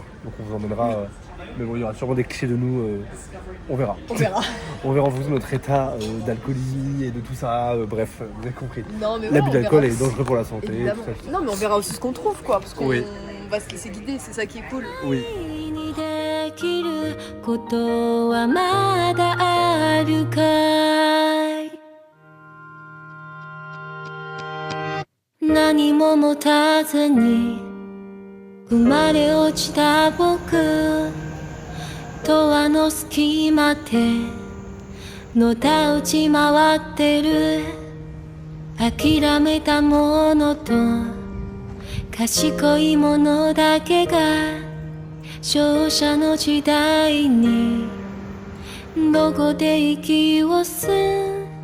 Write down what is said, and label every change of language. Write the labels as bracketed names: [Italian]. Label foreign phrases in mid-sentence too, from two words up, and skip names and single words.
[French] Donc on vous emmènera. Mais bon, il y aura sûrement des clichés de nous. On verra. On verra. On verra en fonction de notre état d'alcoolie et de tout ça. Bref, vous avez compris. Non, mais L'abus on d'alcool verra. est dangereux pour la santé. Évidemment. Tout ça. Non, mais on verra aussi ce qu'on trouve, quoi. Parce qu'on Oui. va se laisser guider, c'est ça qui est cool. Oui. [Japanese] にできることはまだあるかい何も持たずに生まれ落ちた僕とあの隙間でのたうち回ってる諦めたものと賢いものだけが勝者の時代にどこで息を吸う